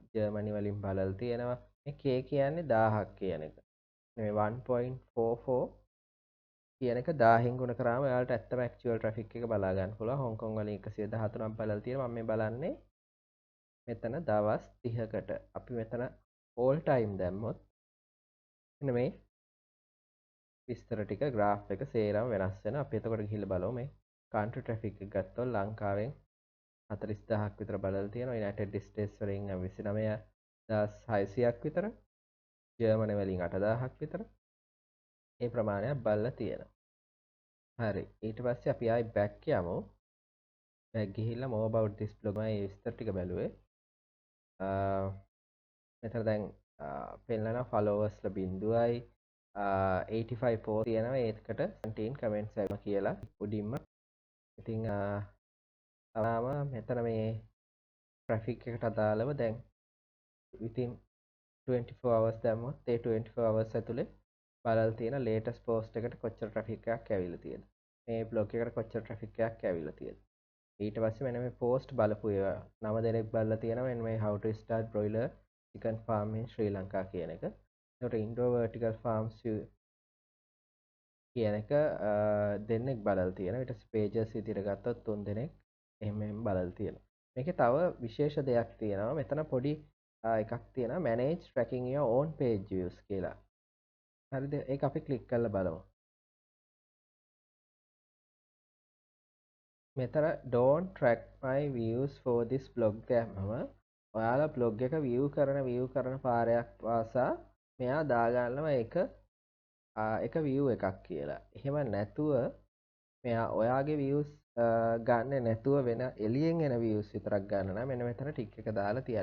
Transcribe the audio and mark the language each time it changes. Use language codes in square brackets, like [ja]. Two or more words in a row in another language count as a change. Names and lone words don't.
[si] ජර්මනි වලින් බලලා තියෙනවා. මේ K කියන්නේ 1000ක් කියන එක. මේ 1.44 කියන එක 1000න් ගුණ කරාම ඔයාලට ඇත්තම [en] actual traffic [si] එක බලා ගන්න පුළුවන්. හොංකොං වලින් 113ක් බලලා තියෙනවා. මම මේ බලන්නේ මෙතන දවස් 30කට. අපි මෙතන [en] all time [si] දැම්මොත් මෙන්න මේ විස්තර ටික graph එක සේරම වෙනස් වෙනවා. අපි එතකොට ගිහිල්ලා බලමු මේ [en] country traffic [si] එක ගත්තොත් ලංකාවෙන් 40000ක් විතර බලලා තියෙනවා. United States වලින් 29600ක් විතර. ජර්මනි වලින් 8000ක් විතර. ඒ ප්‍රමාණයක් බලලා තියෙනවා. හරි. ඊට පස්සේ අපි ආයි back යමු. back ගිහිල්ලා [en] more about this blog [si] මම මේ විස්තර ටික බැලුවේ. මෙතන දැන් පෙන්නනවා followers ලා 0යි 85 post තියෙනවා. ඒකට 17 comments ඇවිල්ලා කියලා උඩින්ම. ඉතින් තාම මෙතන මේ traffic එකට අදාළව දැන් [en] within 24 hours [si] දැම්මොත් ඒ [en] 24 hours [si] ඇතුලේ බලලා තියෙන [en] latest post [si] එකට කොච්චර traffic එකක් ඇවිල්ලා තියෙද, මේ blog එකට කොච්චර traffic එකක් ඇවිල්ලා තියෙද. ඊට පස්සේ මෙන්න මේ post බලපු ඒවා 9 දෙනෙක් බලලා තියෙනවා. මෙන්න මේ [en] how to start broiler chicken farm in Sri Lanka [si] කියන එක. ඒකට Indo vertical farms කියන එක දෙන්නෙක් බලලා තියෙනවා. ඊට පස්සේ pages විදිහට ගත්තොත් 3 දෙනෙක් එහෙම බලලා තියෙනවා. මේකේ තව විශේෂ දෙයක් තියෙනවා. මෙතන පොඩි එකක් තියෙනවා [en] manage tracking your own page views [si] කියලා. හරිද? ඒක අපි ක්ලික් කරලා බලමු. මෙතන [en] don't track my views for this blog [si] දැම්මම ඔයාලා blog එක view කරන පාරයක් පාසා මෙයා දාගන්නවා ඒක එක view එකක් කියලා. එහෙම නැතුව මෙයා ඔයාගේ views ගන්න නැතුව වෙන එළියෙන් එන views විතරක් ගන්න නම් මෙන්න මෙතන ටික් එක දාලා තියෙනවා.